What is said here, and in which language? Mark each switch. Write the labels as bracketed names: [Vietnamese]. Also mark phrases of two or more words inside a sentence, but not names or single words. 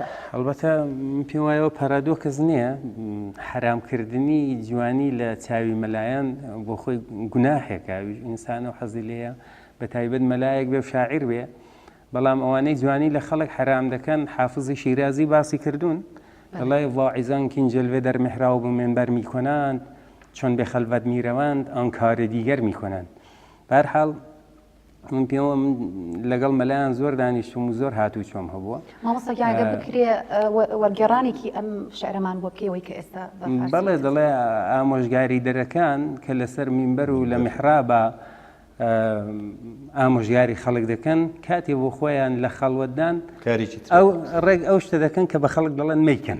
[Central Kurdish] ئەلبەتە پێم وایەوە پارادۆکس نییە، حرامکردنی جوانی لە چاوی مەلایەن بۆ خۆی گوناحێکە، ئینسانە و حەزی لێیە بە تایبەت مەلایەک بێ و شاعیر بێ. بەڵام ئەوانەی جوانی لە خەڵک حرام دەکەن، حافزی شیرازی باسی کردوون، دەڵێ [Persian] ڤاعیزان کین جلوه در محراب و منبر میکنند، چون به خلوت میروند آن کار دیگر میکنند. به هر حال [Central Kurdish] من پێوە لەگەڵ مەلایان زۆر دانیشتم و زۆر هاتوو چۆم هەبووە. مامۆستاگیان ئەگەر بکرێ وەرگێڕانێکی ئەم شعرەمان بۆ بکەوەی کە ئێستا بەڵێ دەڵێ ئامۆژگاری دەرەکان کە لەسەر مینبەر و لە میحرابە ئامۆژگاری خەڵک دەکەن، کاتێ بۆ خۆیان لە خەڵوەتدان ئەو ڕێک ئەو شتە دەکەن کە بە خەڵک دەڵێن مەیکەن.